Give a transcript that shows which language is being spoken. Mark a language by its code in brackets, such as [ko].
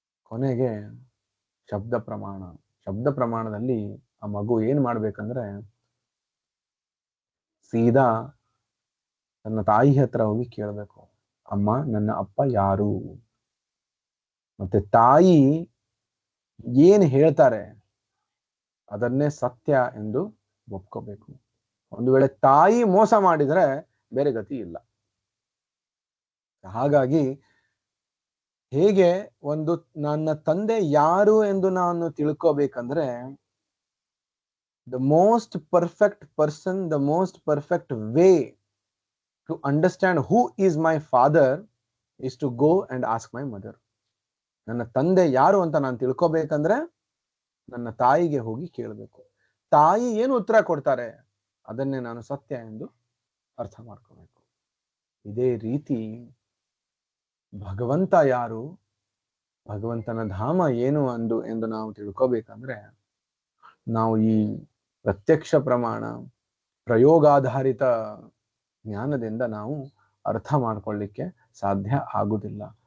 [kn] ಕೊನೆಗೆ ಶಬ್ದ ಪ್ರಮಾಣದಲ್ಲಿ ಆ ಮಗು ಏನ್ ಮಾಡ್ಬೇಕಂದ್ರೆ ಸೀದಾ ತನ್ನ ತಾಯಿ ಹತ್ರ ಹೋಗಿ ಕೇಳಬೇಕು, ಅಮ್ಮ ನನ್ನ ಅಪ್ಪ ಯಾರು? ಮತ್ತೆ ತಾಯಿ ಏನ್ ಹೇಳ್ತಾರೆ ಅದನ್ನೇ ಸತ್ಯ ಎಂದು ಒಪ್ಕೋಬೇಕು. ಒಂದು ವೇಳೆ ತಾಯಿ ಮೋಸ ಮಾಡಿದ್ರೆ ಬೇರೆ ಗತಿ ಇಲ್ಲ. ಹಾಗಾಗಿ ಹೇಗೆ ಒಂದು ನನ್ನ ತಂದೆ ಯಾರು ಎಂದು ನಾನು ತಿಳ್ಕೋಬೇಕಂದ್ರೆ, [en] the most perfect person, the most perfect way to understand who is my father is to go and ask my mother. [kn] ನನ್ನ ತಂದೆ ಯಾರು ಅಂತ ನಾನು ತಿಳ್ಕೋಬೇಕಂದ್ರೆ ನನ್ನ ತಾಯಿಗೆ ಹೋಗಿ ಕೇಳಬೇಕು. ತಾಯಿ ಏನು ಉತ್ತರ ಕೊಡ್ತಾರೆ ಅದನ್ನೇ ನಾನು ಸತ್ಯ ಎಂದು ಅರ್ಥ ಮಾಡ್ಕೋಬೇಕು. ಇದೇ ರೀತಿ ಭಗವಂತ ಯಾರು, ಭಗವಂತನ ಧಾಮ ಏನು ಎಂದು ನಾವು ತಿಳ್ಕೋಬೇಕಂದ್ರೆ ನಾವು ಈ ಪ್ರತ್ಯಕ್ಷ ಪ್ರಮಾಣ, ಪ್ರಯೋಗಾಧಾರಿತ ಜ್ಞಾನದಿಂದ ನಾವು ಅರ್ಥ ಮಾಡ್ಕೊಳ್ಳಿಕ್ಕೆ ಸಾಧ್ಯ ಆಗುವುದಿಲ್ಲ.